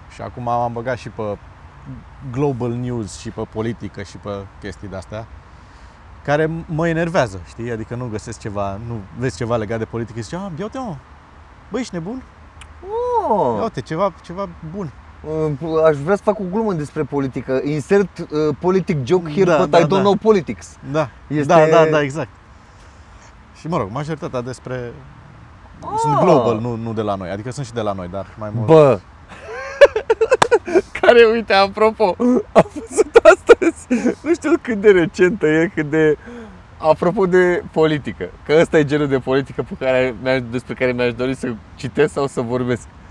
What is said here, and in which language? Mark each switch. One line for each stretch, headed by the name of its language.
Romanian: Și acum am băgat și pe global news și pe politică și pe chestii de astea care mă enervează, știi? Adică nu găsesc ceva, nu vezi ceva legat de politică și zici, ia uite mă, băi, ești nebun? Ia uite, ceva bun. Aș vrea să fac o glumă despre politică.
English: Insert politic joke here, but I don't know politics.
Romanian: Da, exact. Și mă rog, majoritatea despre... Sunt global, nu de la noi, adică sunt și de la noi, dar mai mult. Bă, care, uite, apropo, am văzut astăzi, nu știu cât de recentă e, apropo de politică, că ăsta e genul de politică despre care mi-aș dori să citesc sau să vorbesc.